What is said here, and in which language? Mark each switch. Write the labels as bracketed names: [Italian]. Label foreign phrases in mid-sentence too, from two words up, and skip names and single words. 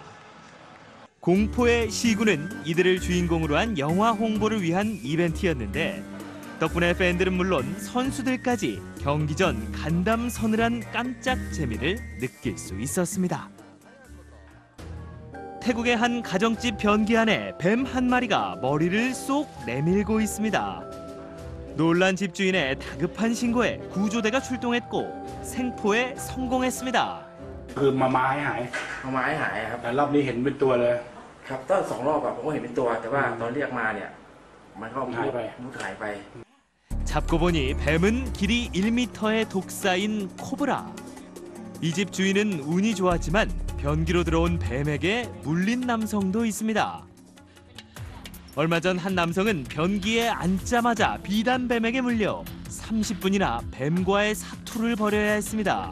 [Korean] 공포의 시구는 이들을 주인공으로 한 영화 홍보를 위한 이벤트였는데 덕분에 팬들은 물론 선수들까지 경기 전 간담 서늘한 깜짝 재미를 느낄 수 있었습니다. 태국의 한 가정집 변기 안에 뱀 한 마리가 머리를 쏙 내밀고 있습니다. 놀란 집주인의 다급한 신고에 구조대가 출동했고 생포에 성공했습니다. [Thai] คือมาไม้หายครับแต่รอบนี้เห็นเป็นตัวเลยครับตอน2 รอบผมก็เห็นเป็นตัวแต่ว่าตอนเรียกมาเนี่ยมันก็หายไป [Korean] 잡고 보니 뱀은 길이 1m의 독사인 코브라. 이 집 주인은 운이 좋았지만 변기로 들어온 뱀에게 물린 남성도 있습니다. 얼마 전 한 남성은 변기에 앉자마자 비단뱀에게 물려 30분이나 뱀과의 사투를 벌여야 했습니다.